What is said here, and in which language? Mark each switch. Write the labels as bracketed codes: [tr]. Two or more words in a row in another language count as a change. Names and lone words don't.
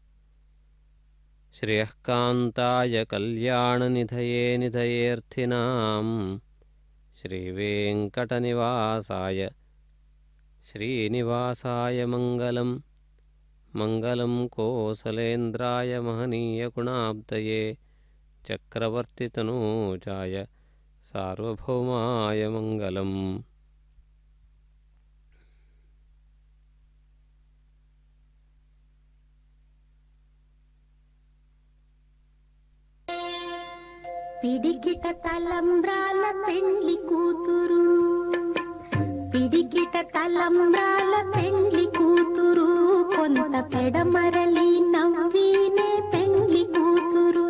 [sa] ಶ್ರೇಯಃಕಾಂತಾಯ ಕಲ್ಯಾಣನಿಧಯೇ ನಿಧಯೇರ್ಥಿನಾಂ ಶ್ರೀವೆಂಕಟನಿವಾಸಾಯ ಶ್ರೀನಿವಾಸಾಯ ಮಂಗಲಂ. ಮಂಗಲಂ ಕೋಸಲೇಂದ್ರಾಯ ಮಹನೀಯಗುಣಾಬ್ಧಯೇ ಚಕ್ರವರ್ತಿತನೂಜಾಯ ಸಾರ್ವಭೌಮಾಯ ಮಂಗಲಂ. [te] పిడికిట తలంబ్రాల పెండ్లి కూతురు, పిడికిట తలంబ్రాల పెండ్లి కూతురు, కొంత పెడమరలి నవ్వినే పెండ్లి కూతురు.